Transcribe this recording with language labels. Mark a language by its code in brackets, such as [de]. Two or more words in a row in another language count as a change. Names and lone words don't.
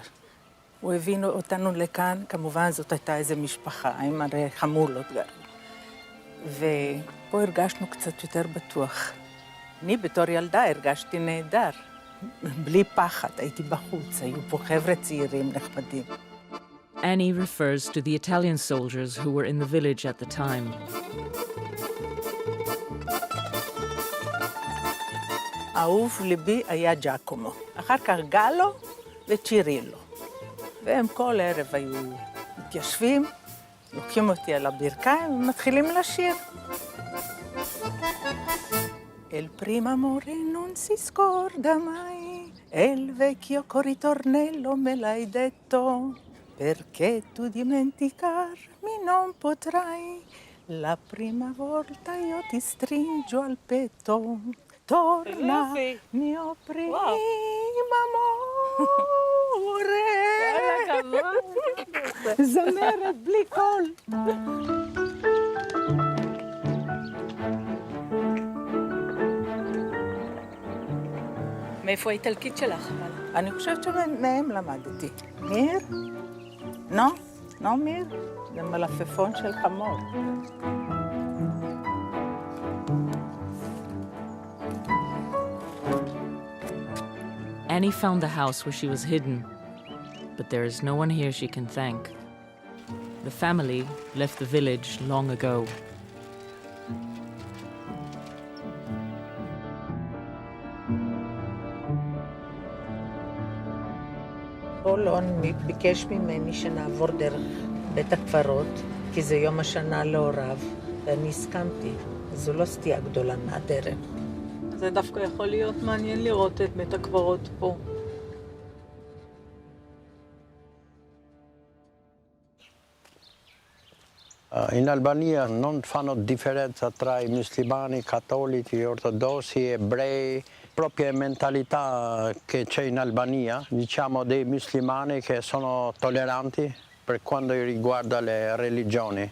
[he] הוא הביא אותנו לכאן, כמובן זאת הייתה איזו משפחה, עם הרי חמולות גרו. ופה הרגשנו קצת יותר בטוח. אני בתור ילדה הרגשתי נהדר, בלי פחד, הייתי בחוץ, היו פה חבר'ה צעירים נחמדים. [en] Annie refers to the Italian soldiers who were in the village at the time. [he] האהוב ליבי היה ג'קומו, אחר כך גלו וצ'ירילו. והם כל ערב היו מתיישבים, לוקחים אותי על הברכיים ומתחילים לשיר. [it] El primo amore non si scorda mai, el vecchio ritornello me l'hai detto, perché tu dimenticarmi non potrai, la prima volta io ti stringo al petto, torna mio primo amore. [he] זמרת בלי קול. מאיפה האיטלקית שלך? אני חושבת שמהם למדתי. מיר? נו מיר? זה מלפפון של חמור. [en] Annie found the house where she was hidden, but there is no one here she can thank. The family left the village long ago. [he] פולון ביקש ממני שנעבור דרך בית הקברות, כי זה יום השנה להוריו, ואני הסכמתי. זו לא סטייה גדולה מהדרך. זה דווקא יכול להיות מעניין לראות את בית הקברות פה. [it] In Albania non fanno differenza tra i musulmani, cattolici, ortodossi, ebrei, propria mentalità che c'è in Albania, diciamo dei musulmani che sono tolleranti per quanto riguarda le religioni.